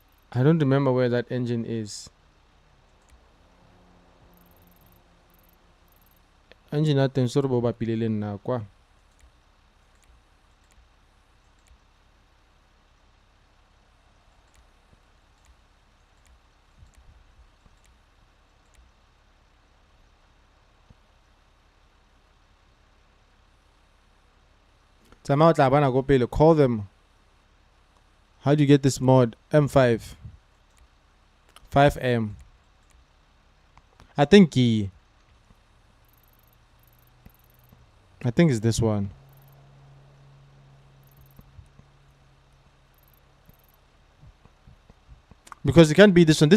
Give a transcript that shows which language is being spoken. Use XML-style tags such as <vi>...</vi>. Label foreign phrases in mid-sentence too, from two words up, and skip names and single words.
<en>I don't remember where that engine is.</en> <tn>Engine ya teng sore bo bapile le nna kwa. Tsamaya o tla bana go pele.</tn> <en>Call them. How do you get this mod? M5. 5M. I think it's this one. Because it can't be this one.</en>